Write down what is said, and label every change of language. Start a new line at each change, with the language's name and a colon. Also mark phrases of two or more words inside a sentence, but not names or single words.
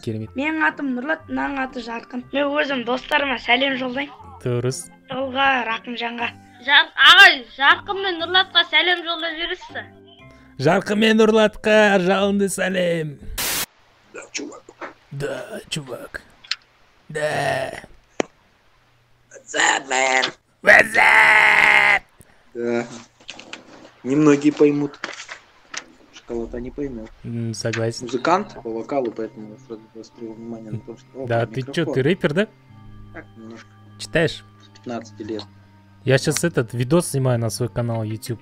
Kazakh: Менің атым Нұрлат, мынаның аты Жарқын. Мен өзім достарыма сәлем жолдаймын. Дұрыс. Жолға, Рақымжанға. Ағай, Жарқын мен Нұрлатқа сәлем жолдап жібересіз. Жарқын мен Нұрлатқа жалынды сәлем.
Russian: Да, чувак. Да.
English: What's up, man? What's up?
Russian: Да. Немногие поймут. Шоколад не поймет. Согласен. Музыкант по вокалу, поэтому я сразу заострил внимание на том, что... Да, ты чё, ты рэпер, да? Так, немножко. Читаешь? 15 лет. Я сейчас этот видос снимаю на свой канал YouTube.